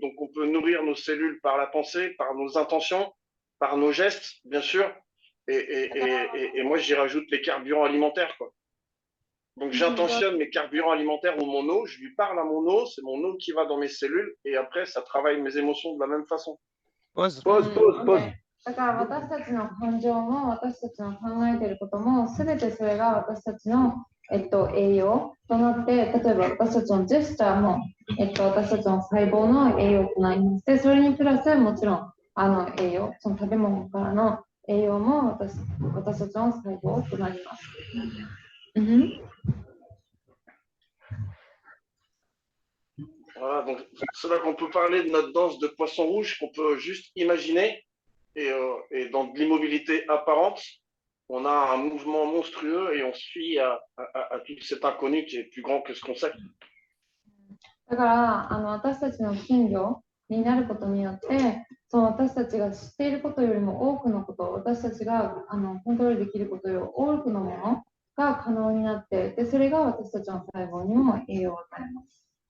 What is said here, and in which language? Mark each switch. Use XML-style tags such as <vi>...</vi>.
<fr>Donc, on peut nourrir nos cellules par la pensée, par nos intentions, par nos gestes, bien sûr. Et moi, j'y rajoute les carburants alimentaires, quoi. Donc, j'intentionne mes carburants alimentaires ou mon eau, je lui parle à mon eau, c'est mon eau qui va dans mes cellules, et après, ça travaille mes émotions de la même façon. Pause. Pause.</fr> <ja>だから私たちの感情も私たちの考えていることも全てそれが私たちの、栄養となって、例えば私たちのジェスチャーも、私たちの細胞の栄養となりまして、それにプラスもちろん栄養、その食べ物からの栄養も私たちの細胞となります。</ja> <fr>Voilà, donc c'est là qu'on peut parler de notre danse de poisson rouge qu'on peut juste imaginer. Et dans de l'immobilité apparente, on a un mouvement monstrueux et on se fie à tout cet inconnu qui est plus grand que ce qu'on sait.</fr> <ja>だから私たちの金魚になることによって、その私たちが知っていることよりも多くのこと、私たちがコントロールできることより多くのものが可能になって、でそれが私たちの細胞にも栄養を与えます。</ja>